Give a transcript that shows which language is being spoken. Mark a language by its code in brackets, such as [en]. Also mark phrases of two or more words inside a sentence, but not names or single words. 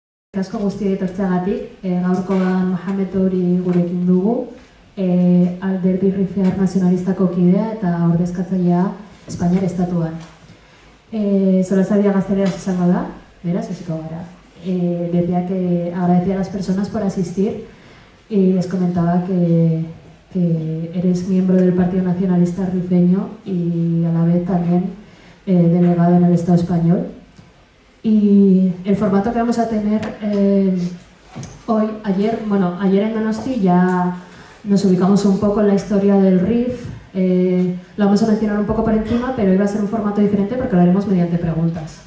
[eu] Asko guztiei etortzeagatik, gaurkoan Mohamed Ouri gurekin dugu, Alderdi Rifear Nazionalistako kidea eta ordezkatzailea Espainiar Estatuan. Solasaldia gazteleraz izango da, beraz, hasiko gara. [es] Decía que agradecía a las personas por asistir y les comentaba que eres miembro del Partido Nacionalista Rifeño y a la vez también delegado en el Estado español. Y el formato que vamos a tener ayer en Donosti ya nos ubicamos un poco en la historia del RIF, lo vamos a mencionar un poco por encima, pero hoy va a ser un formato diferente porque lo haremos mediante preguntas.